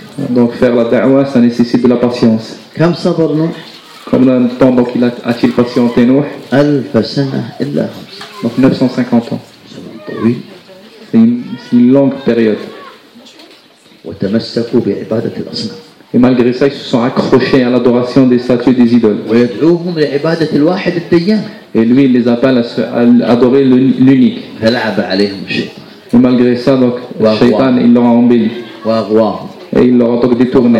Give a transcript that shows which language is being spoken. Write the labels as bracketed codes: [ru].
[fr] Donc faire la da'wa, ça nécessite de la patience. Combien de temps donc, a-t-il patienté Nuh? Donc 950 ans. C'est une longue période. [ar] وتمسكوا بعبادة الأصنام. [fr] Et malgré ça, ils se sont accrochés à l'adoration des statues des idoles. [ar] ويدعوهم لعبادة الواحد الديان. [fr] Et lui, il les appelle à adorer l'unique. [ar] فلعب عليهم الشيطان. [fr] Et malgré ça, donc, الشيطان, il leur a embelli. [ar] وأغواهم. [fr] Et il leur a donc détourné.